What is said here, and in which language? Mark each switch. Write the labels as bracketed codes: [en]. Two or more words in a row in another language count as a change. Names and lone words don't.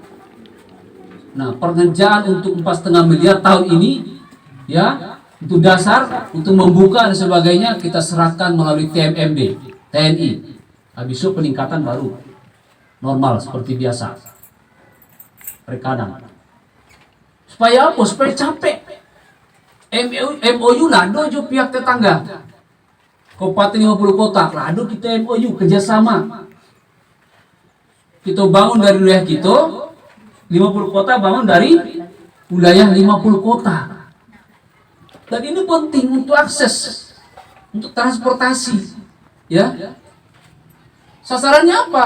[id] Nah, pengerjaan untuk 4,5 miliar tahun ini, ya, untuk dasar, untuk membuka dan sebagainya kita serahkan melalui TMMD, TNI. Habis itu peningkatan baru normal seperti biasa. Perikanan. Supaya apa? Supaya capek. [min] MOU lado jo pihak tetangga. [id] Kabupaten 50 kota, lado kita MOU kerjasama. Kita bangun dari wilayah kita, 50 kota bangun dari wilayah 50 kota. Dan ini penting untuk akses, untuk transportasi, ya. Sasarannya apa?